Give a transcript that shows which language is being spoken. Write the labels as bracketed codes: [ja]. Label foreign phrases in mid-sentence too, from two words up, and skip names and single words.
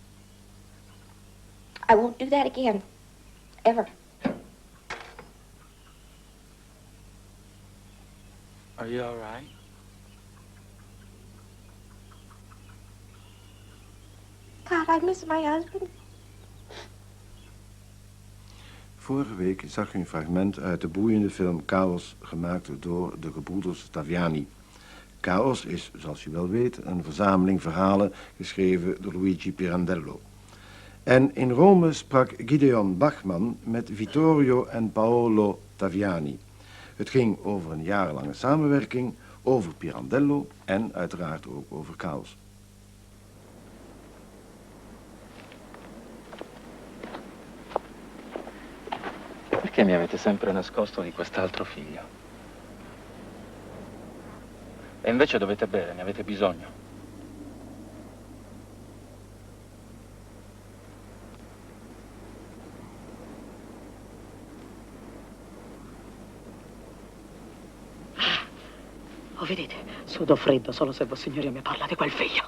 [en] I won't do that again. Ever. Are you all right? God, I miss my husband. [nl] Vorige week zag u een fragment uit de boeiende film Kaos, gemaakt door de gebroeders Taviani. Kaos is, zoals u wel weet, een verzameling verhalen geschreven door Luigi Pirandello. En in Rome sprak Gideon Bachman met Vittorio en Paolo Taviani. Het ging over een jarenlange samenwerking, over Pirandello en uiteraard ook over Kaos. [it] Perché mi avete sempre nascosto di quest'altro figlio? E invece dovete bere, ne avete bisogno. Oh, vedete, sudo freddo solo se Vossignoria mi parla di quel figlio.